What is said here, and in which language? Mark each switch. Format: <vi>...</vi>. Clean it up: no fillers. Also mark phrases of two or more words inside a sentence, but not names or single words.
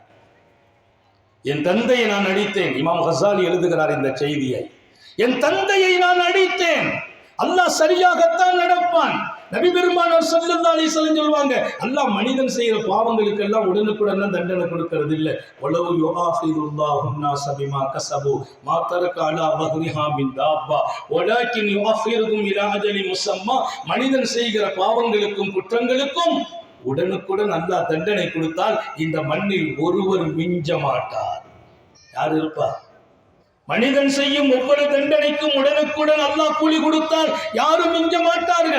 <ta>என் தந்தையை நான் அடித்தேன். இமாம் கசாலி எழுதுகிறார் இந்த செய்தியை, என் தந்தையை நான் அடித்தேன். அல்லாஹ் சரியாகத்தான் நடப்பான். நபி பெருமானார்</ta> <ar>صلى الله عليه وسلم</ar> <ta>சொல்வாங்க, அல்லாஹ் மனிதன் செய்யற பாவங்களுக்கு எல்லாம் உடனுக்குடன் தண்டனை கொடுக்கிறது இல்லை.</ta> <ar>ولو يؤاخذ الله الناس بما كسبوا ما ترك على ظهرها من دابة ولكن يؤخرهم الى اجل مسمى.</ar> <ta>மனிதன் செய்கிற பாவங்களுக்கும் குற்றங்களுக்கும் உடனுக்குடன் அல்லாஹ் தண்டனை கொடுத்தால் இந்த மண்ணில் ஒருவர் மிஞ்ச மாட்டார். யார் இருப்பா? மனிதன் செய்யும் ஒவ்வொரு தண்டனைக்கும் உடனுக்குடன் அல்லாஹ் கூலி கொடுத்தால் யாரும் மிஞ்ச மாட்டார்கள்.</ta>